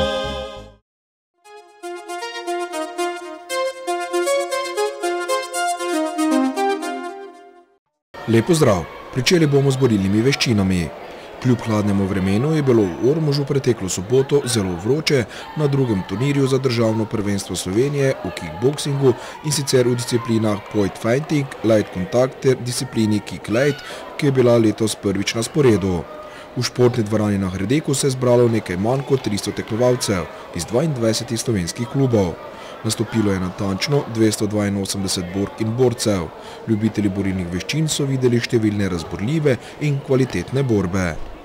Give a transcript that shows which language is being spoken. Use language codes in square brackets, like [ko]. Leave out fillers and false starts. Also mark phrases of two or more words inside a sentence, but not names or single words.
[sl] Lep pozdrav! Pričeli bomo z borilnimi veščinami. Kljub hladnemu vremenu je bilo v Ormožu preteklo soboto zelo vroče na drugem turnirju za državno prvenstvo Slovenije v kickboksingu in sicer v disciplinah [en] point fighting, light contact [sl] ter disciplini [en] kick light, [sl] ki je bila letos prvič na sporedu. V športni dvorani na Hredeku se je zbralo nekaj manj kot 300 tekmovalcev iz 22 slovenskih klubov. Nastopilo je natančno 282 bork in borcev. Ljubitelji borilnih veščin so videli številne razborljive in kvalitetne borbe.